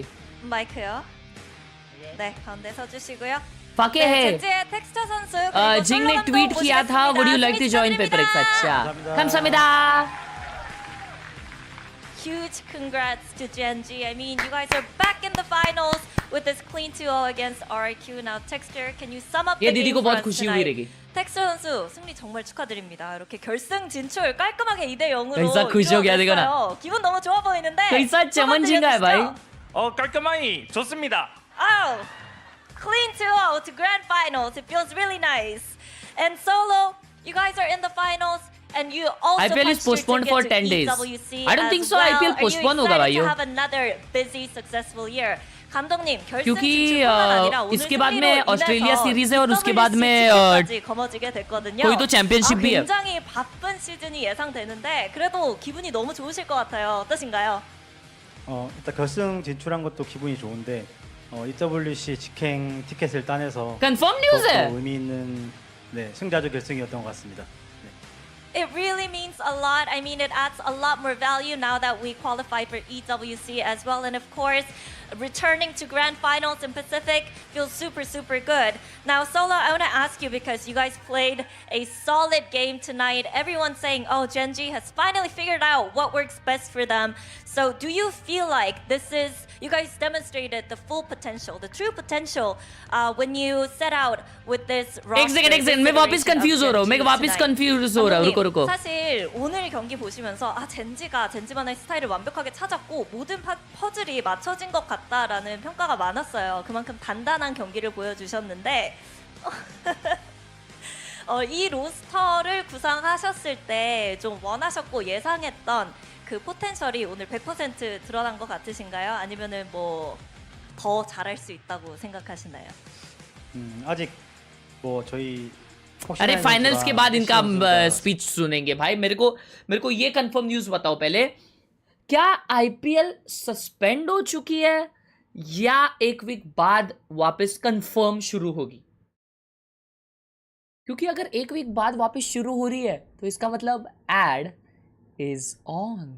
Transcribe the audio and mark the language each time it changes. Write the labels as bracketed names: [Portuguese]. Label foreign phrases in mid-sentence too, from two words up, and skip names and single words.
[Korean] 마이크요. 네, 가운데 서주시고요. [Hindi] फाके है. [Korean] 젠지의 텍스처 선수 그리고 [Hindi] जिंग ने [Korean] 솔로 [Hindi] ट्वीट [Korean] 감독 [Hindi] किया था [Korean] 모시겠습니다. [English] would you like to join [Korean] 승리 PACIFIC? अच्छा. 감사합니다. [English] Huge congrats to Gen G. I mean, you guys are back in the finals with this clean 2-0 against RRQ. Now, Texture, can you sum up [Hindi] ये [English] the [Hindi] दीदी [English] game [Hindi] को [English] for [Hindi] बहुत [English] us [Hindi] खुशी हुई [English] tonight? [Hindi] रहेगी. [Korean] 텍스처 선수 승리 정말 축하드립니다. 이렇게 결승 진출 깔끔하게 2대0으로 [Hindi] कैसा खुश हो गया देखो ना. [Korean] 기분 너무 좋아 보이는데 [Hindi] कैसा चमन जिंगा है भाई. [Korean] 깔끔하니 좋습니다. [English] Oh, clean 2-0 to grand finals. It feels really nice. And Solo, you guys are in the finals. And you also IPL is punched your postponed for ticket to 10 days. EWC I don't think as so. well. IPL Are you [Hindi] postponed होगा [English] excited [Hindi] भाइयों. [English] to have another busy, successful year? [Korean] 감독님 결승 [Hindi] क्योंकि [Korean] 진출뿐만 아니라 오늘 [Hindi] इसके बाद [Korean] 승리로 [Hindi] में ऑस्ट्रेलिया 인해서 सीरीज है और उसके बाद WC में [Korean] 치킨까지 거머쥐게 됐거든요. [Hindi] कोई तो चैंपियनशिप भी है. [Korean] 굉장히 바쁜 시즌이 예상되는데 그래도 기분이 너무 좋으실 것 같아요. 어떠신가요? 일단 결승 진출한 것도 기분이 좋은데 EWC 직행 티켓을 따내서 [English] confirm news [Korean] 더욱더 [Hindi] है. [Korean] 의미 있는 승자조 결승이었던 것 같습니다. [English] It really means a lot. I mean, it adds a lot more value now that we qualified for EWC as well. And of course, returning to grand finals in Pacific feels super, super good. Now, Solo, I want to ask you because you guys played a solid game tonight. Everyone's saying, oh, Gen.G has finally figured out what works best for them. So do you feel like this is, you guys demonstrated the full potential, the true potential when you set out with this roster? [Hindi] एक सेकंड मैं वापस कंफ्यूज हो रहा हूँ. मैं वापस कंफ्यूज हो रहा हूँ. रुको. [Korean] 사실 오늘 경기 보시면서 젠지만의 스타일을 완벽하게 찾았고 모든 퍼즐이 맞춰진 것 같다라는 평가가 많았어요. 그만큼 단단한 경기를 보여주셨는데 이 로스터를 구상하셨을 때 좀 원하셨고 예상했던 그 포텐셜이 오늘 100% 드러난 것 같으신가요? 아니면은 뭐 더 잘할 수 있다고 생각하시나요? 아직 저희 [Hindi] अरे फाइनल्स के बाद इनका स्पीच सुनेंगे भाई. मेरे को ये [English] confirm news [Hindi] बताओ पहले. क्या आईपीएल सस्पेंड हो चुकी है या एक वीक बाद वापस कंफर्म शुरू होगी? क्योंकि अगर एक वीक बाद वापस शुरू हो रही है तो इसका मतलब [English] ad is on.